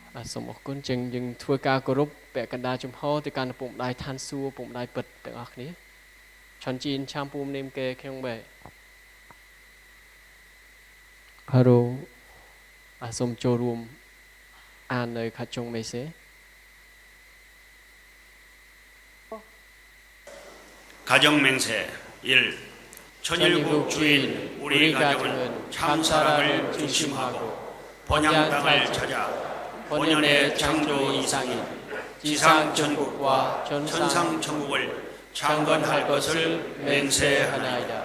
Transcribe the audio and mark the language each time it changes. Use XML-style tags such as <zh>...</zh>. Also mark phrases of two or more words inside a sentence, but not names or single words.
<km>សូមអរគុណចឹងយើងធ្វើការគោរពពាក់កណ្ដាលចំហទៅកាន់ពុំដៃឋានសួគ៌ពុំដៃពិតទាំងអស់គ្នាឆនជីនឆាំពូមនេមគេខ្ញុំបែហារ៉ូសូមចូលរួមអាននៅខាត់ចុងមេសេ</km> <ko>가정 맹세 1. 천일국 주인 우리 가정은 참사랑을 중심하고 본향당을 찾아 본연의 창조 이상인 지상 천국과 천상 천국을 창건할 것을 맹세하나이다.</ko>